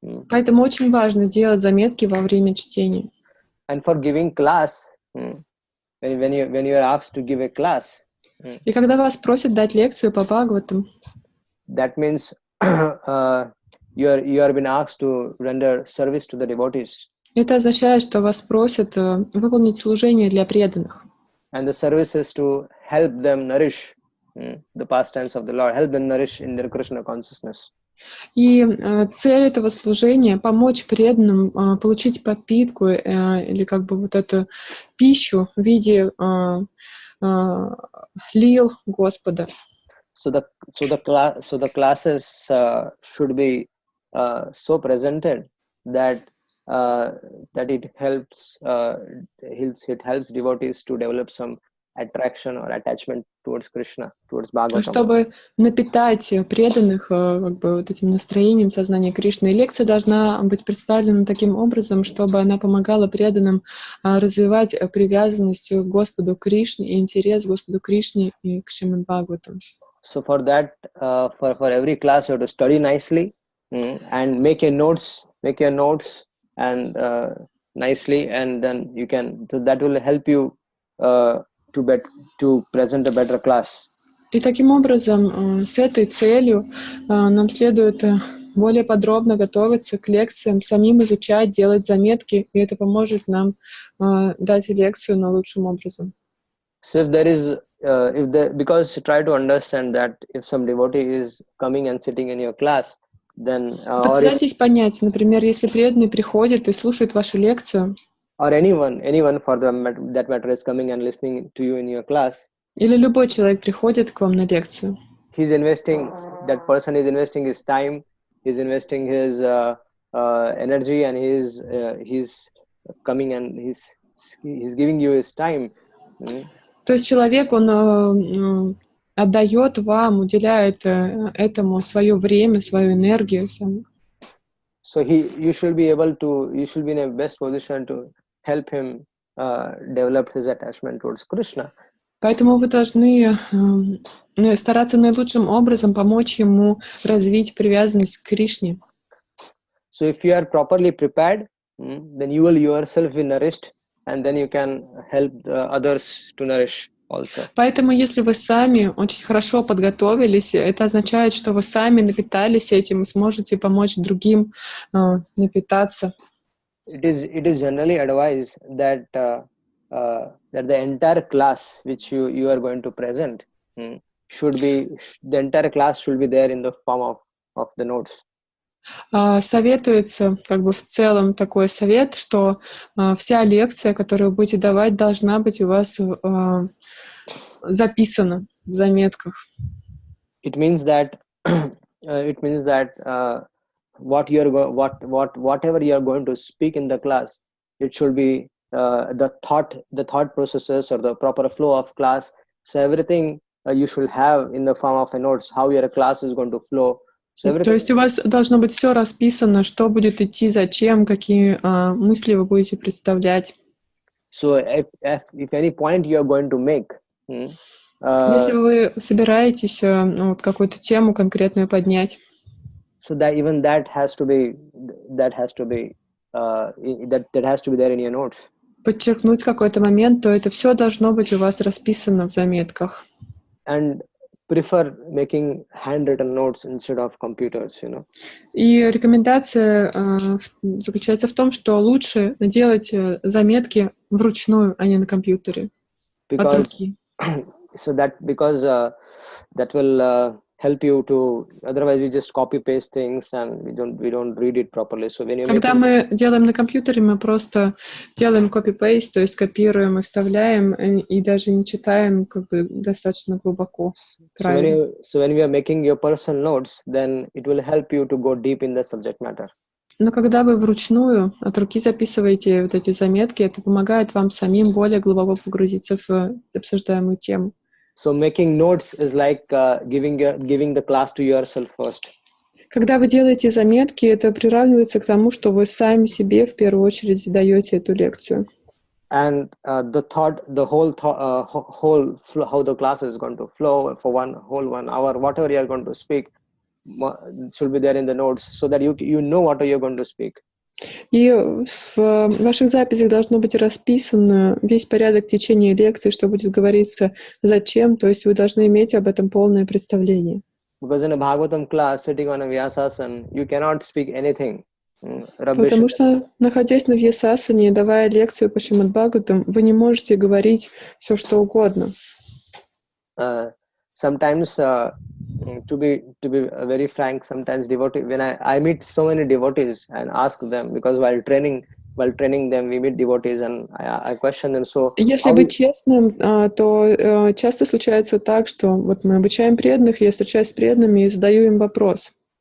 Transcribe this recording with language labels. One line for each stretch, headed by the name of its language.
Russian: Поэтому очень важно делать заметки во время чтения.
English: And for giving class, when you are asked to give a class.
Russian: И когда вас просят дать лекцию по Бхагаватам,
English: that means you are been asked to render service to the devotees.
Russian: Это означает, что вас просят выполнить служение для преданных.
English: And the service is to help them nourish the pastimes of the Lord, help them nourish in their Krishna consciousness.
Russian: И цель этого служения — помочь преданным получить подпитку или как бы вот эту пищу в виде лил Господа.
English: So the classes should be so presented that it helps devotees to develop some attraction or attachment towards Krishna, towards Bhagavatam.
Russian: Чтобы напитать преданных как бы вот этим настроением сознания Кришны, лекция должна быть представлена таким образом, чтобы она помогала преданным развивать привязанность к Господу Кришне и интерес к Господу Кришне и к Шримад Бхагаватам.
English: So for that, for every class, you have to study nicely and make your notes and nicely, and then you can. So that will help you to present a better class.
Russian: И таким образом, с этой целью нам следует более подробно готовиться к лекциям, самим изучать, делать заметки, и это поможет нам дать лекцию наилучшим образом.
English: So if there is, because try to understand that if some devotee is coming and sitting in your class, then
Russian: Попытайтесь понять, например, если преданный приходит и слушает вашу лекцию,
English: or anyone for that matter is coming and listening to you in your class,
Russian: или любой человек приходит к вам на лекцию,
English: that person is investing his time, he's investing his energy, and he's coming and he's giving you his time.
Russian: То есть человек, он отдает вам, уделяет этому свое время, свою энергию.
English: So you should be in a best position to help him develop his attachment towards Krishna.
Russian: Поэтому вы должны стараться наилучшим образом помочь ему развить привязанность к Кришне.
English: So if you are properly prepared, then you will yourself be nourished, and then you can help others to nourish also.
Russian: Поэтому, если вы сами очень хорошо подготовились, это означает, что вы сами напитались этим и сможете помочь другим напитаться.
English: It is generally advised that the entire class which you are going to present the entire class should be there in the form of the notes.
Russian: Советуется, как бы в целом такой совет, что вся лекция, которую вы будете давать, должна быть у вас записана в заметках.
English: It means that whatever you are going to speak in the class, it should be the thought processes or the proper flow of class. So everything you should have in the form of a notes how your class is going to flow. So
Russian: То
English: everything.
Russian: есть у вас должно быть все расписано, что будет идти, зачем, какие мысли вы будете представлять.
English: So if any point you are going to make,
Russian: Если вы собираетесь вот какую-то тему конкретную поднять,
English: so that even that has to be there in your notes.
Russian: подчеркнуть какой-то момент, то это все должно быть у вас расписано в заметках.
English: And prefer making handwritten notes instead of computers,
Russian: И рекомендация заключается в том, что лучше делать заметки вручную, а не на компьютере, от руки.
English: Because that will help you to, otherwise we just copy paste things and we don't read it properly. So when you
Russian: Когда мы делаем на компьютере, мы просто делаем copy-paste, то есть копируем и вставляем, и даже не читаем как бы достаточно глубоко.
English: So when you are making your personal notes, then it will help you to go deep in the subject matter.
Russian: Но когда вы вручную от руки записываете вот эти заметки, это помогает вам самим более глубоко погрузиться в обсуждаемую тему.
English: So making notes is like giving the class to yourself first.
Russian: Когда вы делаете заметки, это приравнивается к тому, что вы сами себе в первую очередь даете эту лекцию.
English: And the whole flow, how the class is going to flow for 1 hour, whatever you are going to speak, should be there in the notes, so that you know what you're going to speak.
Russian: И в ваших записях должно быть расписан весь порядок течения лекции, что будет говориться, зачем, то есть вы должны иметь об этом полное представление.
English: Because in a Bhagavatam class, sitting on a Vyasasana, you cannot speak anything.
Russian: Потому что, находясь на Вьясасане, давая лекцию по Шримад Бхагаватам, вы не можете говорить все, что угодно.
English: Sometimes, to be very frank, sometimes when I meet so many devotees and ask them, because while training them, we meet devotees and I question them. So,
Russian: если быть честным, то часто случается так, что вот мы обучаем преданных, я встречаюсь с преданными и задаю им вопрос.